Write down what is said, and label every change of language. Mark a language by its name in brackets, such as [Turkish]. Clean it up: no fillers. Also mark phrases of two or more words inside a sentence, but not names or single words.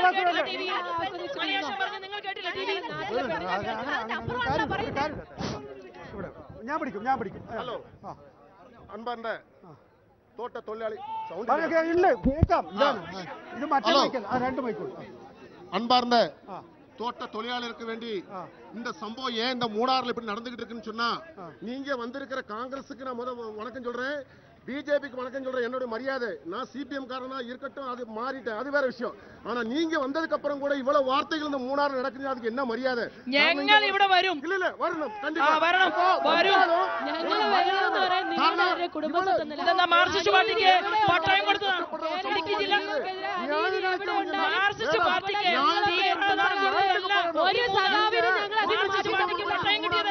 [Malayalam] നിങ്ങൾ കേട്ടില്ല? ഞാൻ പിടിക്കും. ഹലോ അൻപറിന്റെ തോട്ട തൊഴിലാളി കേൾക്കാം. ഇത് മറ്റേ മൈക്കൽ, രണ്ട് മൈക്കുള്ളൂ. [Tamil] அன்பார்ந்த தோட்ட தொழிலாளருக்கு வேண்டி இந்த சம்பவம் ஏன் இந்த மூணாறுல இப்படி நடந்துகிட்டு இருக்குன்னு சொன்னா, நீங்க வந்திருக்கிற காங்கிரஸுக்கு நான் வணக்கம் சொல்றேன், பிஜேபிக்கு வணக்கம் சொல்றேன். என்னோட மரியாதை, நான் சிபிஎம் காரனா இருக்கட்டும், அது மாறிட்டேன், அது வேற விஷயம். ஆனா நீங்க வந்ததுக்கு அப்புறம் கூட இவ்வளவு வார்த்தைகள் இந்த மூணாறு நடக்குது, அதுக்கு என்ன மரியாதை? [Malayalam] ഞങ്ങൾ ഇവിടെ വരും. [Tamil] இல்ல வரணும், [Malayalam] വരണം ഇതെന്താ മാർക്സിസ്റ്റ് പാർട്ടിക്ക് പട്ടയം കൊടുത്തതാണ്. ഇടുക്കി ജില്ല മാർക്സിസ്റ്റ് പാർട്ടിക്ക് ഒരു സഖാവിനും മാർക്സിസ്റ്റ് പാർട്ടിക്ക് പട്ടയം കിട്ടിയതല്ല.